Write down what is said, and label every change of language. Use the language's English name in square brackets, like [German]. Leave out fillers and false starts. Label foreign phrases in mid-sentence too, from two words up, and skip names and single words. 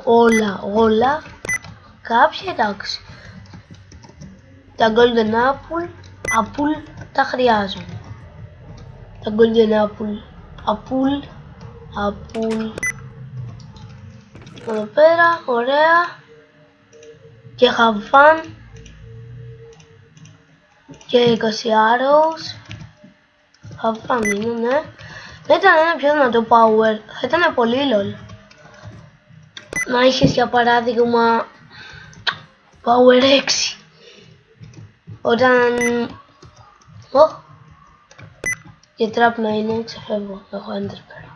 [Greek] Όλα. Κάποια εντάξει. Τα [English] golden apple [Greek] τα χρειάζομαι. Τα [English] golden apple. [Greek] Εδώ πέρα, ωραία. Και [English] have fun. [Greek] Και 20 arrows. [English] Have fun [Greek] είναι, ναι. Δεν ήταν ένα πιο δυνατό power, θα ήταν πολύ lol. Να είχες για παράδειγμα power 6. Όταν... Και trap να είναι, ξεφεύγω, έχω enderpearl.